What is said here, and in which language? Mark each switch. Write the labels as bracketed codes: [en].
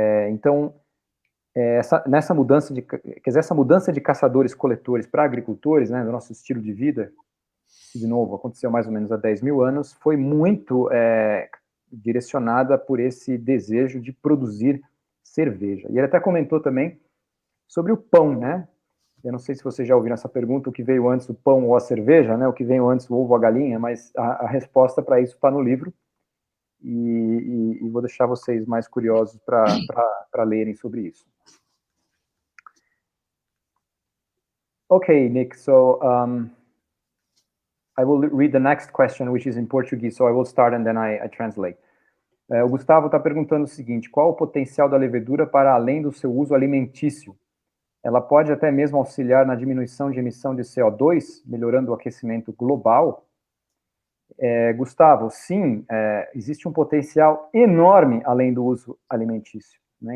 [pt] Então, essa mudança de caçadores-coletores para agricultores, né, do nosso estilo de vida, de novo, aconteceu mais ou menos há 10 mil anos, foi muito direcionada por esse desejo de produzir cerveja. E ele até comentou também sobre o pão, né? Eu não sei se vocês já ouviram essa pergunta, o que veio antes, o pão ou a cerveja, né? O que veio antes, o ovo ou a galinha, mas a resposta para isso está no livro, e vou deixar vocês mais curiosos para lerem sobre isso. [en] Okay, Nick, so I will read the next question, which is in Portuguese, so I will start and then I translate. [pt] O Gustavo está perguntando o seguinte: qual o potencial da levedura para além do seu uso alimentício? Ela pode até mesmo auxiliar na diminuição de emissão de CO2, melhorando o aquecimento global? Gustavo, sim, existe um potencial enorme além do uso alimentício, né?